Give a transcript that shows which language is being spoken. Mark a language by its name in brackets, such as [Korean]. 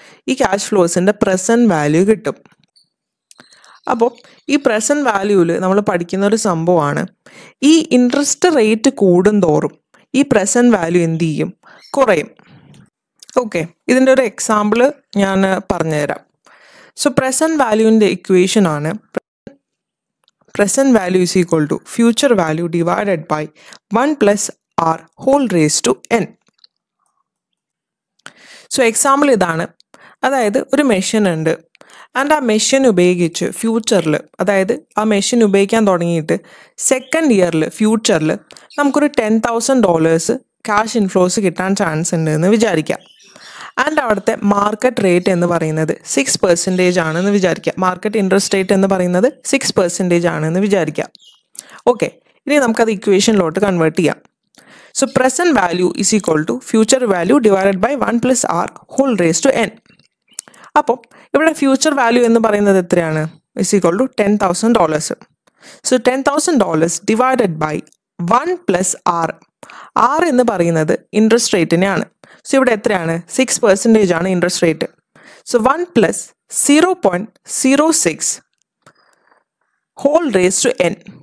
[Malayalam] ഈ cash ഫ്ലോസിൻ്റെ present value കിട്ടും. അപ്പോൾ ഈ പ്രസൻറ്റ് വാല്യൂവിൽ നമ്മൾ പഠിക്കുന്ന ഒരു സംഭവമാണ്, ഈ ഇൻട്രസ്റ്റ് റേറ്റ് കൂടുന്തോറും ഈ പ്രസൻറ്റ് വാല്യൂ എന്ത് ചെയ്യും? കുറയും. ഓക്കെ, ഇതിൻ്റെ ഒരു എക്സാമ്പിൾ ഞാൻ പറഞ്ഞുതരാം. സോ പ്രസൻറ്റ് വാല്യൂവിൻ്റെ ഇക്വേഷൻ ആണ് [English] present value is equal to future value divided by 1 plus r whole raised to n. [Malayalam] So example ഇതാണ്. അതായത് ഒരു മെഷീൻ ഉണ്ട്, ആൻഡ് ആ മെഷീൻ ഉപയോഗിച്ച് ഫ്യൂച്ചറിൽ, അതായത് ആ മെഷീൻ ഉപയോഗിക്കാൻ തുടങ്ങിയിട്ട് സെക്കൻഡ് ഇയറിൽ ഫ്യൂച്ചറിൽ നമുക്കൊരു $10,000 ക്യാഷ് ഇൻഫ്ലോസ് കിട്ടാൻ ചാൻസ് ഉണ്ട് എന്ന് വിചാരിക്കാം. ആൻഡ് അവിടുത്തെ മാർക്കറ്റ് റേറ്റ് എന്ന് പറയുന്നത് 6% ആണെന്ന് വിചാരിക്കുക. മാർക്കറ്റ് ഇൻട്രസ്റ്റ് റേറ്റ് എന്ന് പറയുന്നത് 6% ആണെന്ന് വിചാരിക്കുക. ഓക്കെ, ഇനി നമുക്കത് ഇക്വേഷനിലോട്ട് കൺവേർട്ട് ചെയ്യാം. [English] So present value is equal to future value divided by 1 plus r whole raised to n. [Malayalam] അപ്പോൾ ഇവിടെ ഫ്യൂച്ചർ വാല്യൂ എന്ന് പറയുന്നത് എത്രയാണ്? Is equal to $10,000. So $10,000 divided by 1 plus R. R എന്ന് പറയുന്നത് ഇൻട്രസ്റ്റ് റേറ്റിനെയാണ്. സോ ഇവിടെ എത്രയാണ്? 6% ആണ് interest rate. So 1 plus 0.06 whole raise to N.